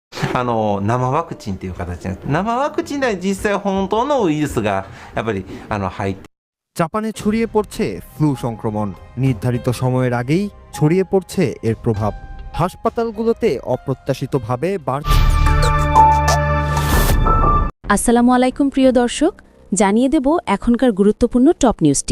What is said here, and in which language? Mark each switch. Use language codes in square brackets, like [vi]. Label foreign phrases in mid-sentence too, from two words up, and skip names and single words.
[ja] 生ワクチンという形なんです。生ワクチンでは実際本当のウイルスがやっぱり入って。 [bn] জাপানে ছড়িয়ে পড়ছে ফ্লু সংক্রমণ। নির্ধারিত সময়ের আগেই ছড়িয়ে পড়ছে এর প্রভাব। হাসপাতালগুলোতে অপ্রত্যাশিতভাবে বাড়ছে। আসসালামু আলাইকুম প্রিয় দর্শক, জানিয়ে দেব এখনকার গুরুত্বপূর্ণ টপ নিউজটি।